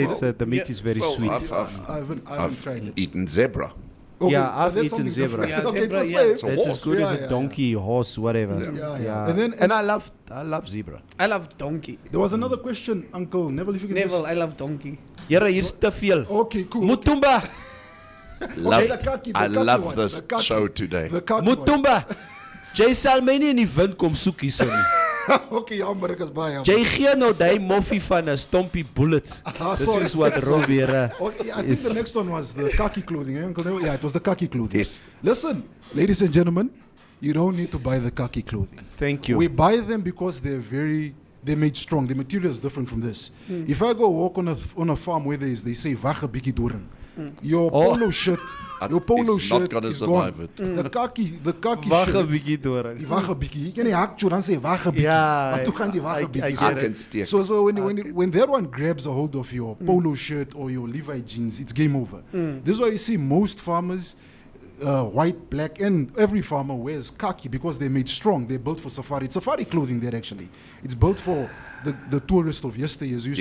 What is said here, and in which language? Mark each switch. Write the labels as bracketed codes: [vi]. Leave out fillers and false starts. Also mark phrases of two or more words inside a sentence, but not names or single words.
[en] tasted it's, the meat Yeah. is very Well, sweet. I haven't tried it. eaten zebra. Okay, Yeah, but I've that's eaten something zebra. different. Yeah, Okay, it's the zebra, same. yeah. It's a It's as horse. good as Yeah, a yeah, donkey, horse, whatever. Yeah. And then I love zebra. I love donkey. there was another question, Uncle Neville, if you can Neville, just- I love donkey. [af] Here, hier's te veel. [en] Okay, cool. Mutumba, Love, the khaki- the I khaki love one, this the khaki. show today. The khaki one. Mutumba. [af] Jy sal my nie in die wind kom soek hierso nie. Okay, jammer, ek is baie jammer. Jy gee nou daai moffie van 'n stompie bullets. [en] This sorry. is what Roviera Okay, I think is. the next one was the khaki clothing, eh, Uncle Neville? Yeah, it was the khaki clothing. Yes. Listen, ladies and gentlemen, you don't need to buy the khaki clothing. Thank you. We buy them because they're made strong. The material is different from this. If I go walk on a farm where they say [af] wache bietjie doring, [en] your Oh. polo shirt, your polo It's not shirt gonna is survive gone. it. The khaki [af] Wag 'n [en] shirt. [af] bietjie doring. Die wache bietjie. Jy kan nie hak toe dan sê wache bietjie. Ja, Maar toe gaan die [en] I- [af] wache [en] I [af] bietjie. [en] get I it. can steer. So when that one grabs a hold of your polo shirt or your Levi jeans, it's game over. This is why you see most farmers, white, black, and every farmer wears khaki because they're made strong. They're built for safari. It's safari clothing there actually. It's built for the tourists of yesteryears who used